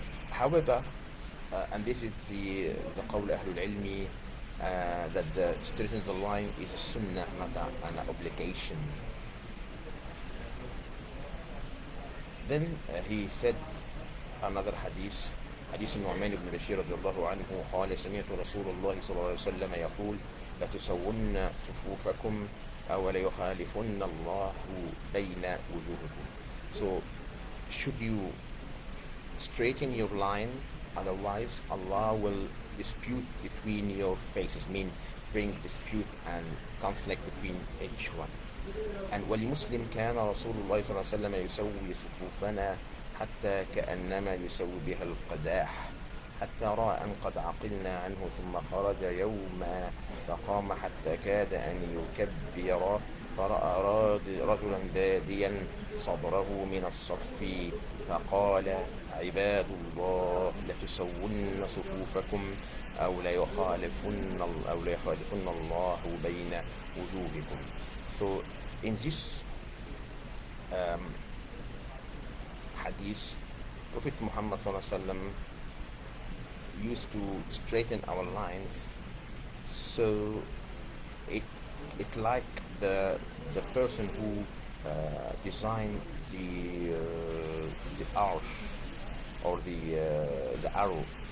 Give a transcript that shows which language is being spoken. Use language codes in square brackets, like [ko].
[en] However, and this is the qawl ahlul ilmi, that the straightening the line is a sunnah, not an obligation. Then he said another hadith, [ar] حديث النعمان بن بشير رضي الله عنه قال سمعت رسول الله صلى الله عليه وسلم يقول لتسون صفوفكم أو ليخالفن الله بين وجوهكم. [en] So should you straighten your line, otherwise Allah will dispute between your faces, means bring dispute and conflict between each one. [ar] And ولمسلم كان رسول الله صلى الله عليه وسلم يسوي صفوفنا حتى كأنما يسوي بها القداح حتى رأى أن قد عقلنا عنه ثم خرج يوما فقام حتى كاد أن يكبر فرأى رجلا باديا صدره من الصف فقال عباد الله لتسون صفوفكم أو ليخالفن الله بين وجوهكم. [en] So in this hadith, Prophet Muhammad used to straighten our lines, so it like the person who designed the arch or the arrow.